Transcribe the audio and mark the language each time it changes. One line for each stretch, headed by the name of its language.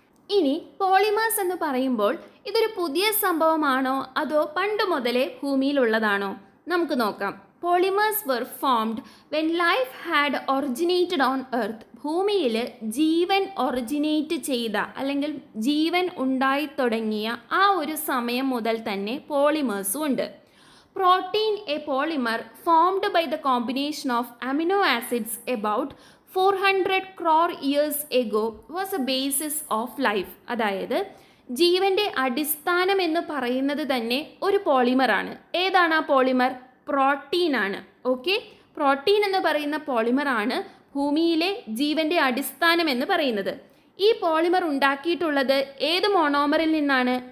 Malayalam: ഇനി പോളിമേഴ്സ് എന്ന് പറയുമ്പോൾ ഇതൊരു പുതിയ സംഭവമാണോ അതോ പണ്ട് മുതലേ ഭൂമിയിലുള്ളതാണോ? നമുക്ക് നോക്കാം.
English: Polymers were formed when life had originated on earth.
Malayalam: ഭൂമിയിൽ ജീവൻ ഒറിജിനേറ്റ് ചെയ്ത അല്ലെങ്കിൽ ജീവൻ ഉണ്ടായി തുടങ്ങിയ ആ ഒരു സമയം മുതൽ തന്നെ പോളിമേഴ്സും ഉണ്ട്.
English: Protein, a polymer formed by the combination of amino acids about 400 crore years ago, was a basis of life.
Malayalam: അതായത് ജീവൻ്റെ അടിസ്ഥാനം എന്ന് പറയുന്നത് തന്നെ ഒരു പോളിമറാണ്. ഏതാണ് ആ പോളിമർ? പ്രോട്ടീനാണ്. ഓക്കെ, പ്രോട്ടീൻ എന്ന് പറയുന്ന പോളിമറാണ് ഭൂമിയിലെ ജീവൻ്റെ അടിസ്ഥാനം എന്ന് പറയുന്നത്. ഈ പോളിമർ ഉണ്ടാക്കിയിട്ടുള്ളത് ഏത് മോണോമറിൽ നിന്നാണ്?